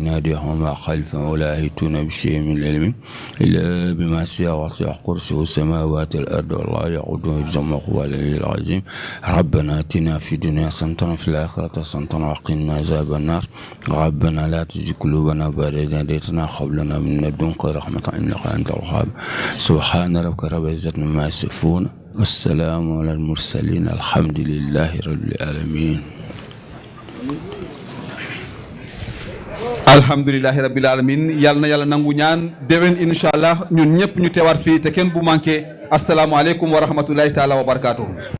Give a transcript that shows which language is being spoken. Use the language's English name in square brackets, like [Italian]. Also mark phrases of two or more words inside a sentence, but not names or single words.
[Arabic] يديهم وما خلفهم ولا يحيطون بشيء من العلم إلا بما شاء وسع كرسيه السماوات والأرض والله يعوده حفظهما وهو العلي العظيم ربنا آتنا في الدنيا حسنة وفي الآخرة حسنة وقنا عذاب النار ربنا لا تزغ قلوبنا بعد إذ هديتنا وهب لنا من لدنك رحمة إنك أنت الوهاب سبحان ربك رب العزة عما يصفون والسلام على المرسلين الحمد لله رب العالمين الحمد لله رب العالمين [Wolof] yal na yàlla nangu ñaan déwén [Arabic] إن شاء الله [Wolof] ñun ñëpp ñu teewaat fii te kenn bu manqué [Arabic] السلام عليكم ورحمة الله تعالى وبركاته